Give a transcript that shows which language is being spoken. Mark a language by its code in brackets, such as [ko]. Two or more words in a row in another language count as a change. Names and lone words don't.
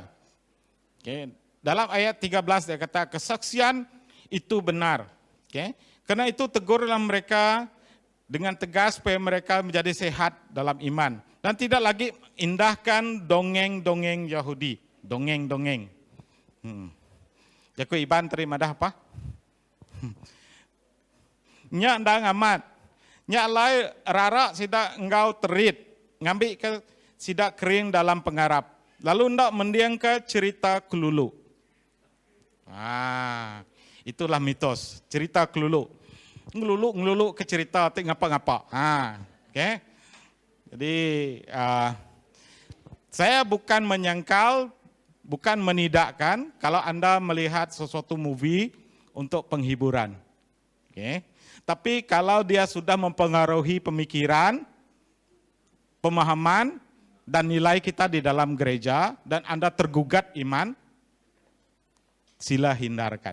[ms] Dalam ayat 13 dia kata kesaksian itu benar. Karena itu tegurlah mereka dengan tegas supaya mereka menjadi sehat dalam iman. Dan tidak lagi indahkan dongeng-dongeng Yahudi. Dongeng-dongeng. [iba] Jaku Iban terima dah apa? Nya ndang amat. Nya lai rara sida engkau terit. Ngambil ke sida kering dalam pengarap. Lalu ndak mendiang ke cerita kelulu. Itulah mitos. Cerita kelulu. Ngelulu ke cerita tik ngapa-ngapa. [ms] Oke. Jadi saya bukan menyangkal, bukan menidakkan kalau Anda melihat sesuatu movie untuk penghiburan. Oke. Tapi kalau dia sudah mempengaruhi pemikiran, pemahaman, dan nilai kita di dalam gereja, dan Anda tergugat iman, sila hindarkan.